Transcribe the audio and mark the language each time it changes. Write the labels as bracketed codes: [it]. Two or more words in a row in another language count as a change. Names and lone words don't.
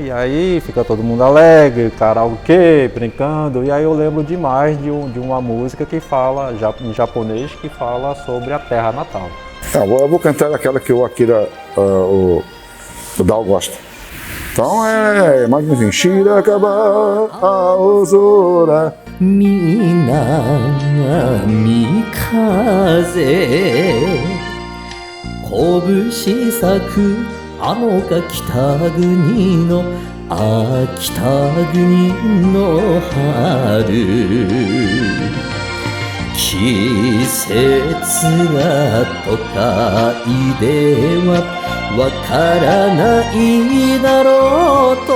[pt] E aí fica todo mundo alegre, karaokê, brincando. E aí eu lembro demais de uma música que fala, em japonês, que fala sobre a terra natal. Eu vou cantar aquela que o Akira, o Dal gosta. Então é mais ou menos Shirakaba Aozora [ja] 南風 こぶし咲く あのが 北国の 北国の春 季節が 都会ではわからないだろう